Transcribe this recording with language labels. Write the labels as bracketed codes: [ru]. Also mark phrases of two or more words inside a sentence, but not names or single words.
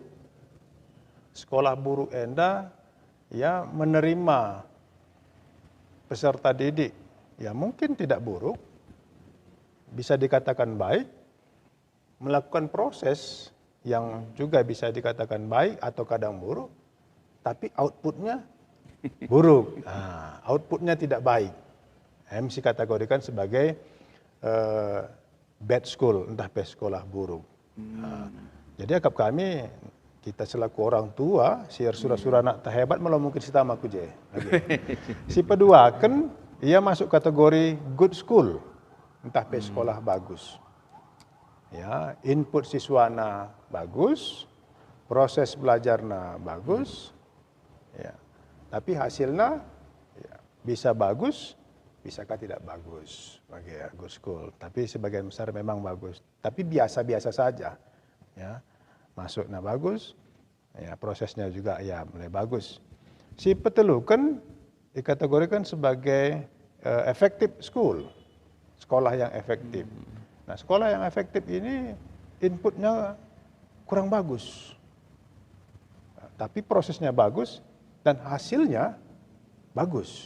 [id] Sekolah buruk enda ya menerima peserta didik, ya mungkin tidak buruk, bisa dikatakan baik, melakukan proses yang juga bisa dikatakan baik atau kadang buruk, tapi outputnya buruk. Nah, outputnya tidak baik. MC kategorikan sebagai [en] bad school, [id] entah sekolah buruk. Nah, jadi [btx] akap kami, [id] kita selaku orang tua, siar surah-surah anak tak hebat, malah mungkin si tamaku je. Si kedua kan, ia masuk kategori [en] good school, [id] entah sekolah bagus. Ya, input siswana bagus, proses belajarnya bagus, ya. Tapi hasilnya ya, bisa bagus, bisakah tidak bagus bagi [en] good school. [id] Tapi sebagian besar memang bagus. Tapi biasa-biasa saja, ya. Masuknya bagus, ya prosesnya juga ya mulai bagus. Si petelukan dikategorikan sebagai [en] effective school, [id] sekolah yang efektif. Nah, sekolah yang efektif ini inputnya kurang bagus, tapi prosesnya bagus dan hasilnya bagus.